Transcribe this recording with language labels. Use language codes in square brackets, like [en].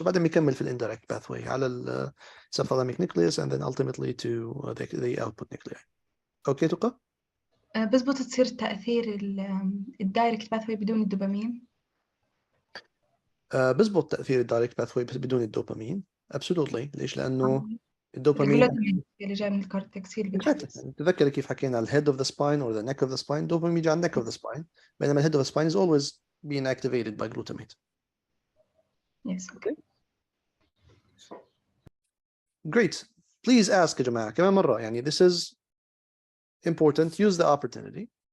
[ar] وبعدين بيكمل في [en] الانdirect pathway على ال subthalamic nucleus and then ultimately to the output nuclei. [ar] اوكي تقى؟ بزبط تصير تأثير الدايركت باثوي بدون الدوبامين؟ بزبط تأثير الدايركت باثوي بس بدون الدوبامين. absolutely. ليش؟ لأنه الدوبامين اللي جاي من الكورتكس هي اللي بتحدث. تذكر كيف حكينا على الهيد [en] of the spine or the neck of the spine, [ar] دوبامين يجي على الneck [en] of the spine, بينما الهيد of the spine is always being activated by glutamate. Yes. Okay. Great. Please ask يا جماعة [ar] كمان مرة, [en] يعني this is important, use the opportunity.